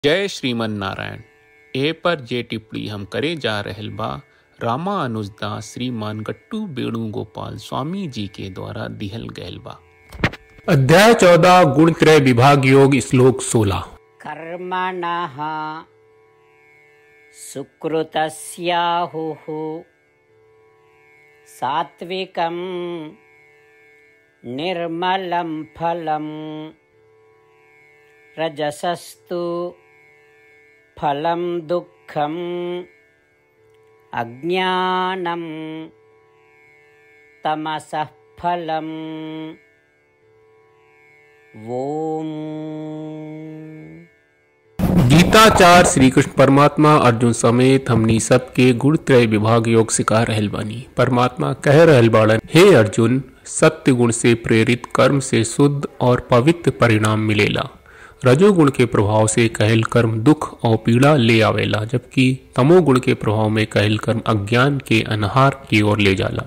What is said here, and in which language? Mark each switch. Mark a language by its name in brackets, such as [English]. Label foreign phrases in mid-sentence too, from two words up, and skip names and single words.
[Sanskrit] जय श्रीमन नारायण। [Bhojpuri] ए पर जे टिप्पणी हम करे जा रहल बा रामा अनुजदास श्रीमान गट्टू वेणुगोपाल स्वामी जी के द्वारा दिहल गयल बा। अध्याय 14 गुणत्रय विभाग योग श्लोक 16। [Sanskrit] कर्मणः सुकृतस्याहुः सात्विकं निर्मलं फलं रजसस्तु फलं दुःखम् अज्ञानं तमसः फलम्। ओम। [Bhojpuri] गीताचार्य श्री कृष्ण परमात्मा अर्जुन समेत हमनी सबके गुणत्रय विभाग योग सिखा रहल बानी। परमात्मा कह रहल बाड़न, हे अर्जुन, सत्य गुण से प्रेरित कर्म से शुद्ध और पवित्र परिणाम मिलेला। रजोगुण के प्रभाव से कहल कर्म दुख और पीड़ा ले आवेला, जबकि तमोगुण के प्रभाव में कहल कर्म अज्ञान के अनहार की ओर ले जाला।